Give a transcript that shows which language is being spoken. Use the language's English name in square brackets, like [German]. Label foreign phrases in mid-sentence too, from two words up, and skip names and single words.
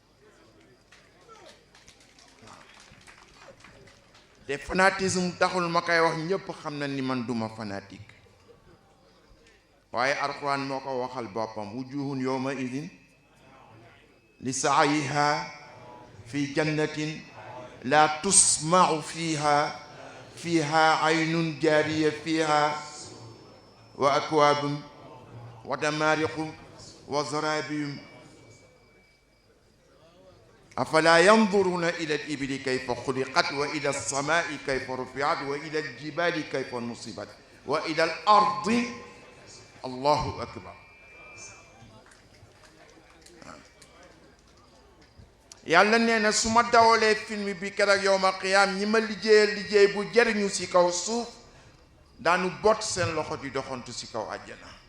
[Wolof] te fanatisme taxul ma koy wax ñépp xam na ni man duma fanatique waaye alxuraan moo ko waxal boppam [Arabic] وجوه يومئذ لسعيها في جنة لا تسمع فيها عين جارية فيها وأكواب ونمارق وزرابي أفلا ينظرون إلى الإبل كيف خلقت وإلى السماء كيف رفعت وإلى الجبال كيف نصبت وإلى الأرض الله أكبر [Wolof] yàlla nee na su ma dawalee film bi keroog [Arabic] يوم القيامة [Wolof] ñi ma liggéey bu jariñu ci kaw suuf daanu bot seen loxo di doxantu ci kaw àjjana